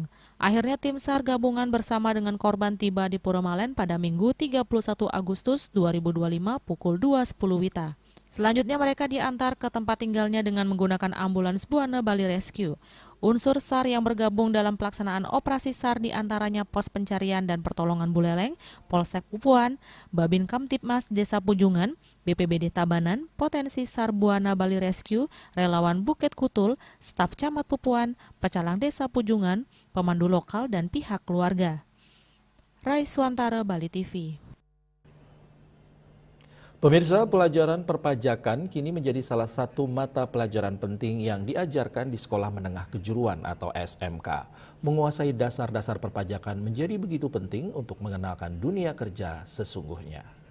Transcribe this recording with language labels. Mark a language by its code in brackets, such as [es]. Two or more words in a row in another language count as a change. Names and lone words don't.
[id] Akhirnya tim SAR gabungan bersama dengan korban tiba di Puremalen pada Minggu 31 Agustus 2025 pukul 2.10 WITA. Selanjutnya mereka diantar ke tempat tinggalnya dengan menggunakan ambulans Buana Bali Rescue. Unsur SAR yang bergabung dalam pelaksanaan operasi SAR diantaranya Pos Pencarian dan Pertolongan Buleleng, Polsek Pupuan, Babin Kamtipmas Desa Pujungan, BPBD Tabanan, Potensi SAR Buana Bali Rescue, Relawan Bukit Kutul, staf Camat Pupuan, Pecalang Desa Pujungan, pemandu lokal dan pihak keluarga. Raiswantara, Bali TV. Pemirsa, pelajaran perpajakan kini menjadi salah satu mata pelajaran penting yang diajarkan di Sekolah Menengah Kejuruan atau SMK. Menguasai dasar-dasar perpajakan menjadi begitu penting untuk mengenalkan dunia kerja sesungguhnya.